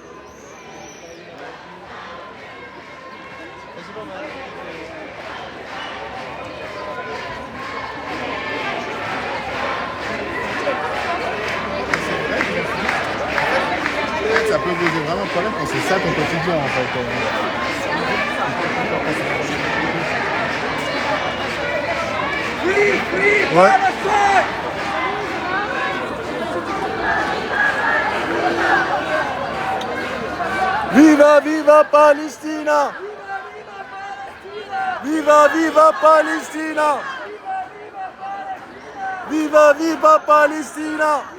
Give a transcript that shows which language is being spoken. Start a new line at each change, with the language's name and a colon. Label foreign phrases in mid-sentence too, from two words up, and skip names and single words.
French: Ça peut poser vraiment problème quand c'est ça ton quotidien en fait. Ouais.
Italian: Viva, viva Palestina! Viva, viva Palestina! Viva, viva Palestina!